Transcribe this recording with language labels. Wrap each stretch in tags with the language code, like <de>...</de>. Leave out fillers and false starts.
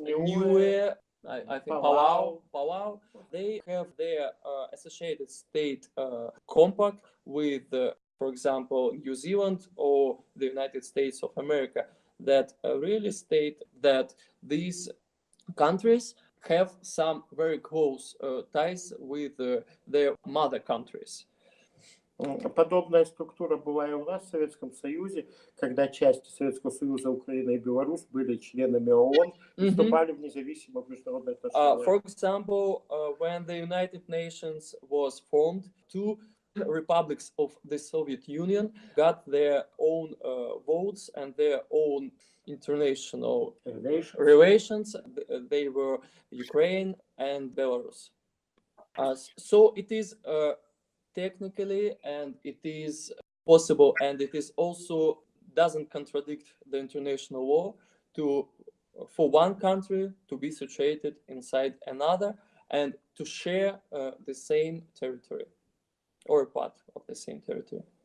<en>Niue, I think Palau, they have their associated state compact with, for example, New Zealand or the United States of America, that really state that these countries have some very close ties with their mother countries.</en> <ru>Подобная структура была и у нас в Советском Союзе, когда части Советского Союза, Украина и Беларусь были членами ООН и вступали в независимые международные отношения.</ru> <en>For example, when the United Nations was formed, two republics of the Soviet Union got their own votes and their own international relations. They were Ukraine and Belarus. So it is technically, and it is possible, and it is also doesn't contradict the international law for one country to be situated inside another and to share the same territory or a part of the same territory.</en>